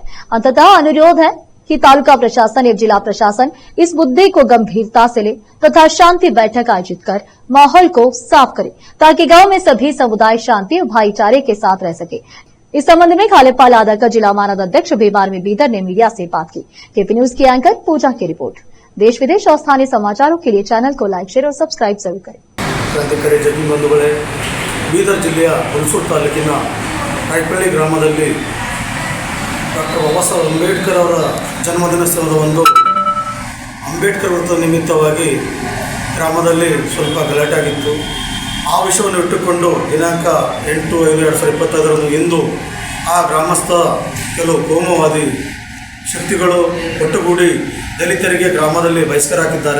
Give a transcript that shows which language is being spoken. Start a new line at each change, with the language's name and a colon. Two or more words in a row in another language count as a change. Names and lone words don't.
Hindi: अंततः अनुरोध है कि तालुका प्रशासन एवं जिला प्रशासन इस मुद्दे को गंभीरता से ले तथा शांति बैठक आयोजित कर माहौल को साफ करे, ताकि गांव में सभी समुदाय शांति और भाईचारे के साथ रह सके। इस संबंध में खालेपाल आदरकर जिला मानद अध्यक्ष बेबार में बीदर ने मीडिया से बात की। केपी न्यूज की एंकर पूजा की रिपोर्ट। देश विदेश और स्थानीय समाचारों के लिए चैनल को लाइक, शेयर और सब्सक्राइब जरूर करें।
Kannada: ಕ್ರಾಂತಿಕಾರಿ ಜಗನ ಬಂಧುಗಳೇ, ಬೀದರ್ ಜಿಲ್ಲೆಯ ಹುಲಸೂರು ತಾಲೂಕಿನ ರಾಯಪಳ್ಳಿ ಗ್ರಾಮದಲ್ಲಿ ಡಾಕ್ಟರ್ ಬಾಬಾ ಸಾಹೇಬ್ ಅಂಬೇಡ್ಕರ್ ಅವರ ಜನ್ಮದಿನೋತ್ಸವದ ಅಂಬೇಡ್ಕರ್ ವೃತ್ತದ ನಿಮಿತ್ತವಾಗಿ ಗ್ರಾಮದಲ್ಲಿ ಸ್ವಲ್ಪ ಗಲಾಟೆ ಆಗಿತ್ತು। ಆ ವಿಷಯವನ್ನು ಇಟ್ಟುಕೊಂಡು ದಿನಾಂಕ 8/5/2025 ಇಂದು ಆ ಗ್ರಾಮಸ್ಥ ಕೆಲವು ಕೋಮುವಾದಿ ಶಕ್ತಿಗಳು ಒಟ್ಟುಗೂಡಿ ದಲಿತರಿಗೆ ಗ್ರಾಮದಲ್ಲಿ ಬಹಿಷ್ಕಾರ ಹಾಕಿದ್ದಾರೆ।